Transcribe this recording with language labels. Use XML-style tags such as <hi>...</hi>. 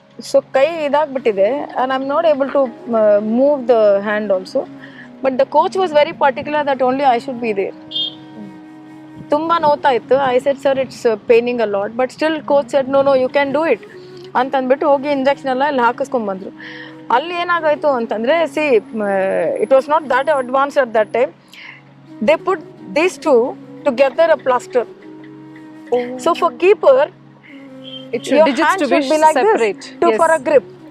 <en>so</en> <kn>ಕೈ ಇದಾಗ್ಬಿಟ್ಟಿದೆ</kn> <en>and I'm not able to move the hand also. But the coach was very particular that only I should be there.</en> <kn>ತುಂಬ ನೋವ್ತಾ ಇತ್ತು.</kn> <en>I said, sir, it's paining a lot. But still coach said, no, you can do it</en> <kn>ಅಂತಂದ್ಬಿಟ್ಟು ಹೋಗಿ injection ಎಲ್ಲ ಇಲ್ಲಿ ಹಾಕಿಸ್ಕೊಂಡ್ಬಂದ್ರು. ಅಲ್ಲಿ ಏನಾಗಾಯ್ತು ಅಂತಂದರೆ,</kn> <en>See it was not that advance at that time. They put these two together a plaster. So for keeper your hand should be like this to for a grip.</en>